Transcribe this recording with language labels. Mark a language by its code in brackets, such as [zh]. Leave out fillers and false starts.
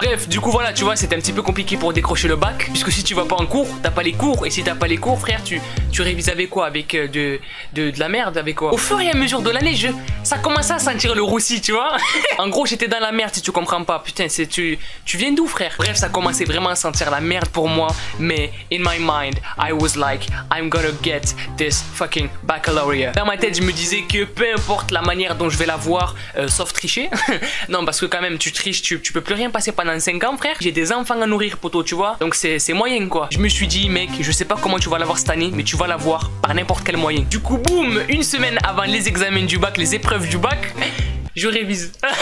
[fr] Bref, du coup voilà, tu vois, c'était un petit peu compliqué pour décrocher le bac. Puisque si tu vas pas en cours, t'as pas les cours. Et si t'as pas les cours, frère, tu révises avec quoi? Avec de la merde, avec quoi? Au fur et à mesure de l'année, ça commençait à sentir le roussi, tu vois. En gros, j'étais dans la merde si tu comprends pas. Putain, tu viens d'où, frère? Bref, ça commençait vraiment à sentir la merde pour moi. Mais [en] in my mind, I was like, I'm gonna get this fucking baccalaureate. [fr] Dans ma tête, je me disais que peu importe la manière dont je vais l'avoir, sauf tricher. Non, parce que quand même, tu triches, tu peux plus rien passer pendant 5 ans, frère. J'ai des enfants à nourrir, poteau, tu vois. Donc c'est moyen, quoi. Je me suis dit, mec, je sais pas comment tu vas l'avoir cette année, mais tu vas l'avoir par n'importe quel moyen. Du coup, boum, une semaine avant les examens du bac, les épreuves du bac, je révise.